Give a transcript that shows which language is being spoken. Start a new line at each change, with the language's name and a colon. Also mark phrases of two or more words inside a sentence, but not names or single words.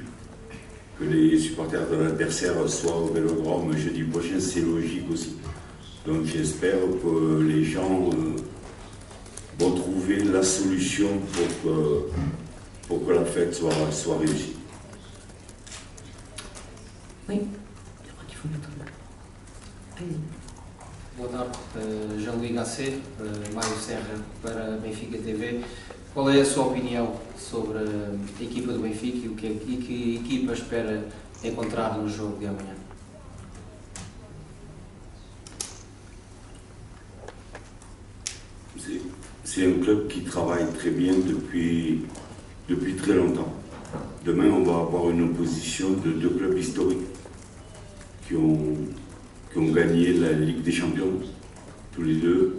French: Que les supporters de l'adversaire soient au Vélodrome jeudi prochain, c'est logique aussi. Donc j'espère que les gens vont trouver la solution pour que la fête soit réussie. Oui, je crois qu'il faut mettre là. Allez-y.
Portuguese: Boa tarde, Jean-Louis Gasset, Mário Serra para Benfica TV. Qual é a sua opinião sobre a equipa do Benfica e que equipa espera encontrar no jogo de amanhã?
French: C'est un club qui travaille très bien depuis très longtemps. Demain, on va avoir une opposition de deux clubs historiques qui ont gagné la Ligue des Champions, tous les deux.